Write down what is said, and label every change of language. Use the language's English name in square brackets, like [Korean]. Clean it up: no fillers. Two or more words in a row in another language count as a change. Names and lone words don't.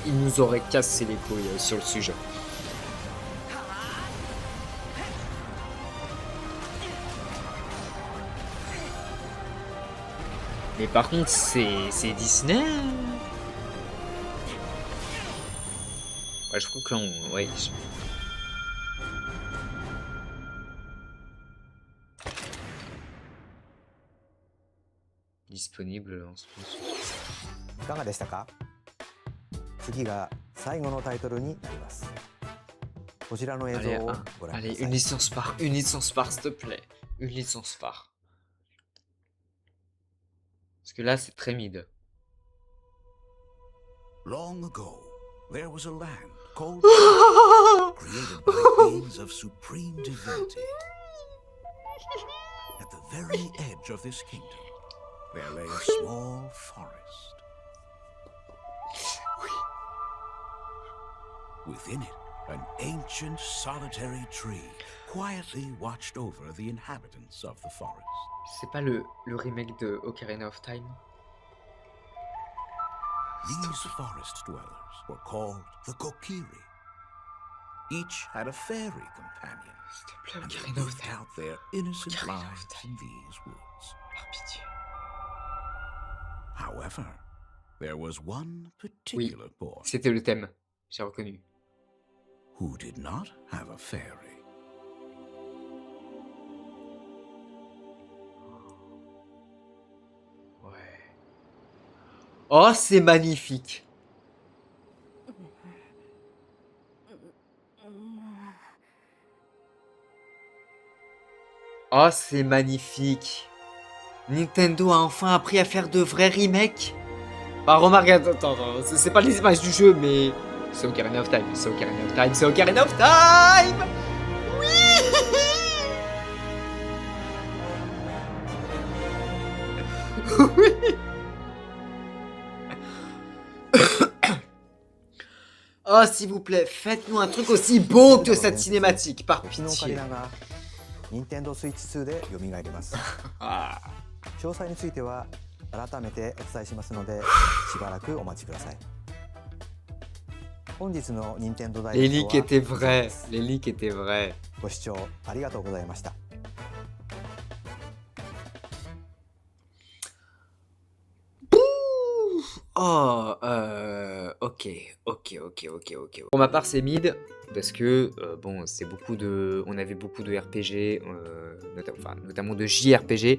[French] Il nous aurait cassé les couilles sur le sujet. Mais par contre, c'est Disney. Ouais, je trouve que là, ouais. Disponible en ce moment. [Japanese] いかがでしたか？次が最後のタイトルになります。こちらの映像をご覧ください。 [French] Allez, une licence par, s'il te plaît. Une licence par. Parce que là, c'est très mid. [English] Long ago, there was a land called created by beings of supreme divinity. At the very edge of this kingdom, there lay a small forest. Within it, an ancient solitary tree quietly watched over the inhabitants of the forest. [French] C'est pas le remake de Ocarina of Time? [English] These forest dwellers were called the Kokiri. Each had a fairy companion, and they lived out their innocent lives in these woods. However, there was one particular boy. [French] C'était le thème, j'ai reconnu. [English] Who did not have a fairy. [French] Oh, c'est magnifique. Oh, c'est magnifique. Nintendo a enfin appris à faire de vrais remakes. Bah, remarque, attends, c'est pas les images du jeu, mais c'est Ocarina of Time, c'est Ocarina of Time, c'est Ocarina of Time. Oui. Oui. Oh, s'il vous plaît, faites-nous un truc aussi beau que cette cinématique, par pitié. [Japanese] 任天堂スイッチ2で蘇ります。詳細については改めてお伝えしますので、しばらくお待ちください。本日の任天堂ダイレクトは [French] Les leaks étaient vrais, les leaks étaient vrais. [Japanese] ご視聴ありがとうございました。 [French] Oh, ok. Pour ma part, c'est mid parce que bon, c'est beaucoup de, on avait beaucoup de RPG, notamment de JRPG.